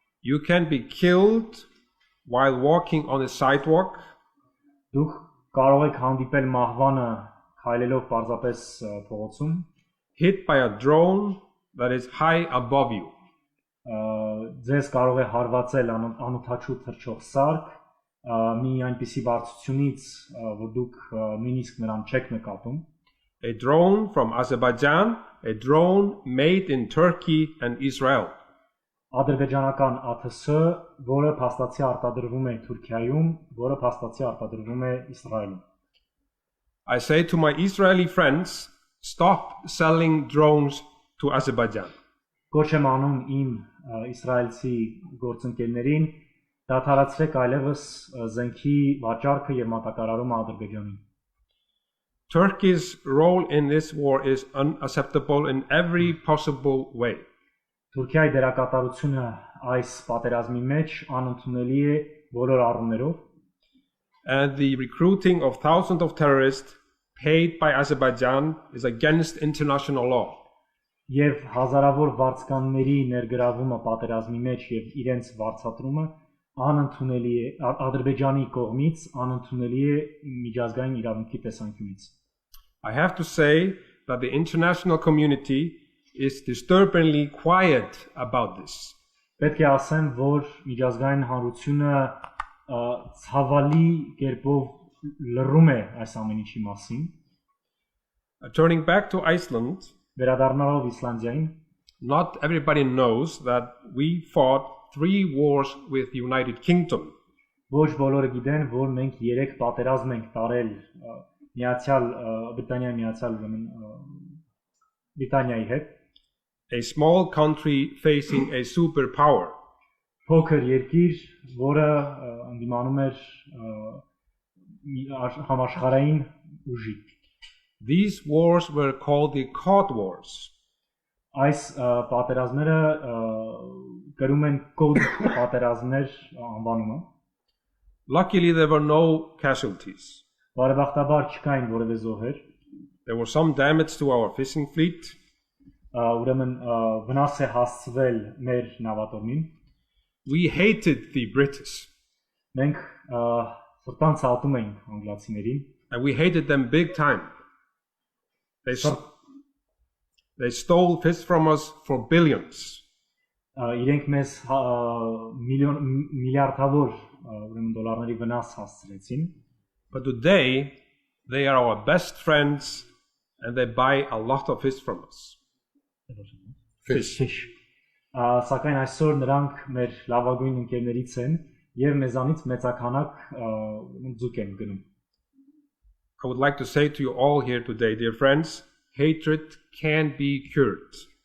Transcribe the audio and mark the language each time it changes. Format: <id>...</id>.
<en>You can be killed while walking on a sidewalk.</en> <hy>Դուք կարող եք հանդիպել մահվանը քայլելով պարզապես փողոցում,</hy> <en>hit by a drone that is high above you.</en> <hy>Ձեզ կարող է հարվածել անօթաչու թռչող սարք, մի այնպիսի բարձրությունից, որ դուք նույնիսկ նրան չեք նկատում։</hy> <en>A drone from Azerbaijan, a drone made in Turkey and Israel.</en> <hy>ադրբեջանական ԱԹՍ, որը փաստացի արտադրվում է Թուրքիայում, որը փաստացի արտադրվում է Իսրայելում։</hy> <en>I say to my Israeli friends, stop selling drones to Azerbaijan.</en> <hy>Կոչ եմ անում իմ իսրայելցի գործընկերներին դադարեցրեք այլևս զենքի վաճառքը եւ մատակարարումը Ադրբեջանին։</hy> <en>Turkey's role in this war is unacceptable in every possible way.</en> <hy>Թուրքիայի դերակատարությունը այս պատերազմի մեջ անընդունելի է բոլոր առումներով։</hy> <en>And the recruiting of thousands of terrorists paid by Azerbaijan is against international law.</en> <hy>Եվ հազարավոր վարձկանների ներգրավումը պատերազմի մեջ եւ իրենց վարձատրումը անընդունելի է Ադրբեջանի կողմից, անընդունելի է միջազգային իրավունքի տեսանկյունից։</hy> <en>I have to say that the international community is disturbingly quiet about this.</en> <hy>Պետք է ասեմ, որ միջազգային հանրությունը ցավալի կերպով լռում է այս ամեն ինչի մասին։</hy> <en>Turning back to Iceland,</en> <hy>Վերադառնալով Իսլանդիային,</hy> <en>not everybody knows that we fought 3 wars with the United Kingdom.</en> <hy>Ոչ բոլորը գիտեն, որ մենք 3 պատերազմ ենք տարել Բրիտանիայի հետ։</hy> <en>A small country facing a superpower.</en> <hy>Փոքր երկիր, որը ընդդիմանում էր համաշխարհային ուժի։</hy> <en>These wars were called the Cod Wars.</en> <hy>Այս պատերազմները կրում են կոդ պատերազմներ անվանումը։</hy> <en>Luckily, there were no casualties.</en> <hy>Բարեբախտաբար չկային որևէ զոհեր։</hy> <en>There was some damage to our fishing fleet.</en> <hy>Ուրեմն վնաս է հասցվել մեր նավատորմին։</hy> <en>We hated the British.</en> <hy>Մենք սրտանց ատում էինք անգլիացիներին։</hy> <en>And we hated them big time. They stole fish from us for billions.</en> <hy>Իրենք մեզ միլիարդավոր ուրեմն դոլարների վնաս հասցրեցին։</hy> <en>But today, they are our best friends and they buy a lot of fish from us. Fish.</en> <hy>Սակայն այսօր նրանք մեր լավագույն ընկերներից են եւ մեզանից մեծականակ ձուկ են գնում։</hy> <en>I would like to say to you all here today, dear friends, hatred can be cured.</en>